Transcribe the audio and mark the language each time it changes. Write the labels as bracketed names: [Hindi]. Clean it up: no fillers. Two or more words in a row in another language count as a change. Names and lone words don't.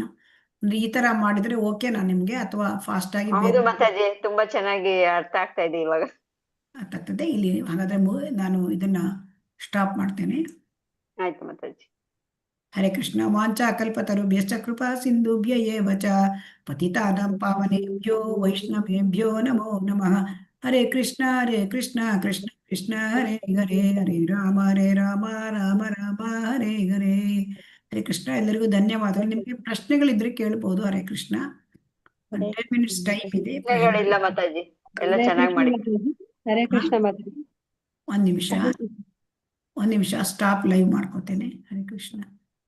[Kannada] ಅಂದ್ರೆ ಈ ತರ ಮಾಡಿದ್ರೆ ಓಕೆನಾ ನಿಮ್ಗೆ, ಅಥವಾ ಫಾಸ್ಟ್ ಆಗಿ ಹೌದು ಬೇರೆ ಮಾತಾಜಿ, ತುಂಬಾ ಚೆನ್ನಾಗಿ ಅರ್ಥ ಆಗ್ತಾ ಇದೆ ಇವಾಗ. ಆಗ್ತದೆ ಇಲ್ಲಿ. ಹಾಗಾದ್ರೆ ನಾನು ಇದನ್ನ ಸ್ಟಾಪ್ ಮಾಡ್ತೇನೆ. ಆಯ್ತು ಮಾತಾಜಿ. [Sanskrit] ಹರೇ ಕೃಷ್ಣ. ವಾಂಚಾ ಕಲ್ಪತರುಭ್ಯಶ್ಚ ಕೃಪಾ ಸಿಂಧುಭ್ಯ ಏವ ಚ ಪತಿತಾನಾಂ ಪಾವನೇಭ್ಯೋ ವೈಷ್ಣವೇಭ್ಯೋ ನಮೋ ನಮಃ. ಹರೇ ಕೃಷ್ಣ ಕೃಷ್ಣ ಕೃಷ್ಣ ಹರೇ ಹರೇ, ಹರೇ ರಾಮ ರಾಮ ರಾಮ ಹರೇ ಹರೇ. ಹರೇ ಕೃಷ್ಣ. [Kannada] ಎಲ್ಲರಿಗೂ ಧನ್ಯವಾದಗಳು. ನಿಮ್ಗೆ ಪ್ರಶ್ನೆಗಳಿದ್ರೆ ಕೇಳ್ಬೋದು. [Sanskrit] ಹರೇ ಕೃಷ್ಣ. [Kannada] 10 minutes ಟೈಮ್ ಇದೆ. ಪ್ರಶ್ನೆಗಳಿಲ್ಲ ಮಾತಾಜಿ, ಎಲ್ಲ ಚೆನ್ನಾಗಿ ಮಾಡಿ. [Sanskrit] ಹರೇ ಕೃಷ್ಣ [Kannada] ಮಾತಾಜಿ. ಒಂದ್ ನಿಮಿಷ [English] stop live [Kannada] ಮಾಡ್ಕೋತೇನೆ. [Sanskrit] ಹರೇ ಕೃಷ್ಣ.